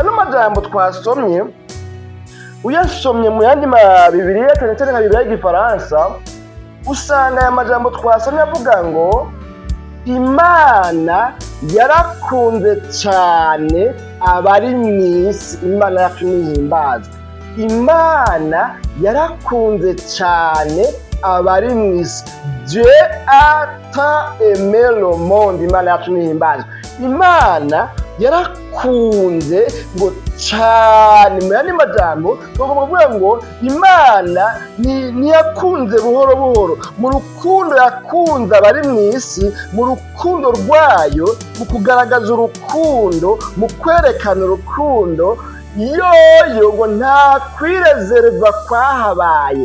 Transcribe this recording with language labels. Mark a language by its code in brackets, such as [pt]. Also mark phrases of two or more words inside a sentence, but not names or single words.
[rn] Ano majambo twasomye uyasomye mu yandi Bibiliya cyane cyane nka Bibiliya y'Igifaransa, usanga aya majambo twasomye avuga ngo Imana yarakunze cyane abari mw'isi. Imana yacu nihimbazwa. Imana yarakunze cyane abari mw'isi. [fr] Dieu a tant aimé le monde. [rn] Imana yacu nihimbazwa. Imana yarakunze ngo cyane. Mu yandi majambo twavuga ngo Imana ntiyakunze buhoro buhoro. Mu rukundo yakunze abari mw'isi, mu rukundo rwayo, mu kugaragaza urukundo, mu kwerekana urukundo, yoyo ngo nta kwirezerva kwahabaye.